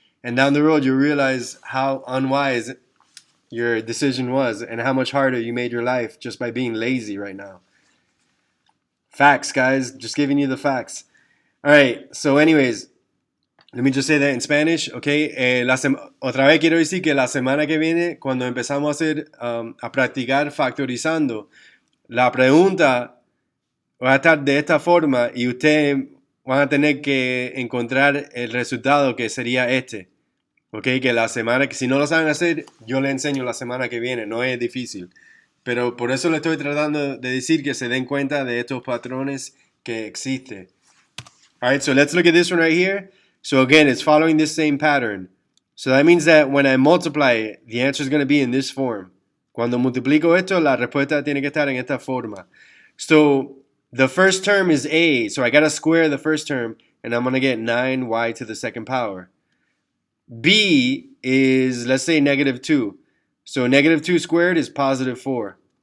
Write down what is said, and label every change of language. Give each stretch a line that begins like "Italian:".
English: And down the road, you'll realize how unwise your decision was and how much harder you made your life just by being lazy right now. Facts, guys. Just giving you the facts. All right, so anyways, let me just say that in Spanish, okay?
Spanish: Otra vez quiero decir que la semana que viene, cuando empezamos a practicar factorizando, la pregunta va a estar de esta forma y ustedes van a tener que encontrar el resultado que sería este. Ok, que la semana que si no lo saben hacer, yo le enseño la semana que viene, no es difícil. Pero por eso le estoy tratando de decir que se den cuenta de estos patrones que existen.
English: Alright, so let's look at this one right here. So again, it's following this same pattern. So that means that when I multiply it, the answer is going to be in this form.
Spanish: Cuando multiplico esto, la respuesta tiene que estar en esta forma.
English: So the first term is a, so I got to square the first term, and I'm going to get 9y to the second power. B is, let's say, negative 2. So negative 2 squared is positive 4.